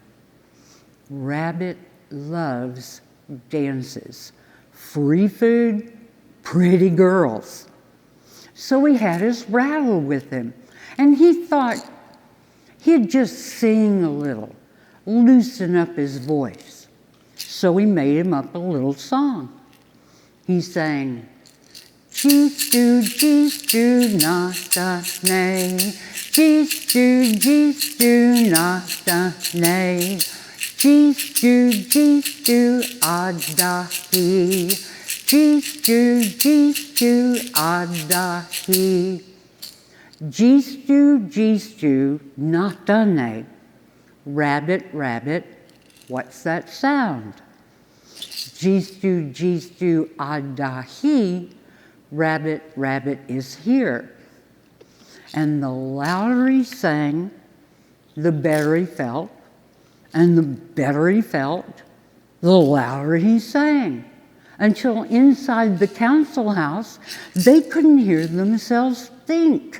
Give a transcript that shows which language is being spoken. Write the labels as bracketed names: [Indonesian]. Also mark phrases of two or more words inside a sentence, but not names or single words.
[English] Rabbit loves dances, free food, pretty girls. So he had his rattle with him, and he thought he'd just sing a little, loosen up his voice. So he made him up a little song. He sang, [Cherokee] Gistu, Gistu, nasta, nay. Gistu, Gistu, nasta, nay. Gistu, Gistu, adahi. Gistu, Gistu, adahi. Gistu, Gistu, natane. [English] Rabbit, rabbit, what's that sound? [Cherokee] Gistu, Gistu, adahi [English] Rabbit, rabbit is here. And the louder he sang, the better he felt. And the better he felt, the louder he sang. Until inside the council house, they couldn't hear themselves think.